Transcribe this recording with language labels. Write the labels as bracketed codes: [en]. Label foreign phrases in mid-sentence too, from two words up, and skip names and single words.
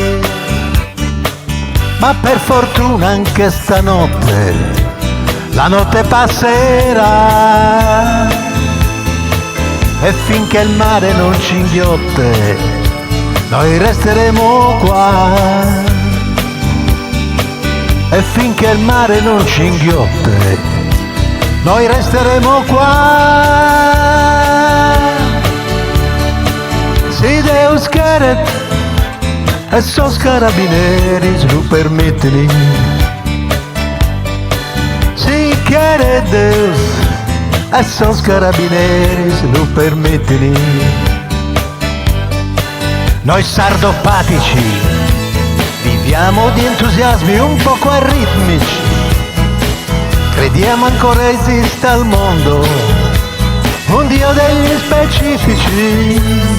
[it] Ma per fortuna anche stanotte la notte passerà e finché il mare non ci inghiotte noi resteremo qua. E finché il mare non ci inghiotte noi resteremo qua. [sc] Si Deus queret esos carabineris lo permiten. Si quiere Deus esos carabineris lo permiten. [it] Noi sardopatici viviamo di entusiasmi un poco aritmici, crediamo ancora esista al mondo un Dio degli specifici.